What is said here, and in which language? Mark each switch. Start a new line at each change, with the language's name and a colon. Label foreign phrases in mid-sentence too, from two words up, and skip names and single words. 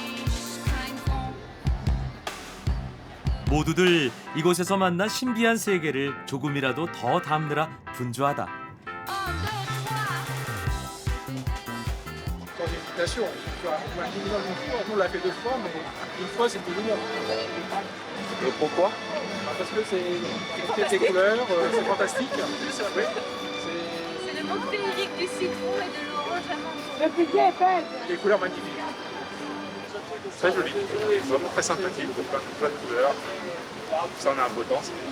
Korean: 모두들 이곳에서 만난 신비한 세계를 조금이라도 더 담느라 분주하다.
French: Pourquoi? Parce que c'est des couleurs, c'est fantastique. Oui. C'est le monde féerique du citron et de l'orange. Des couleurs magnifiques. Très joli, vraiment très sympathique, plein de couleurs. Ça en a un beau temps.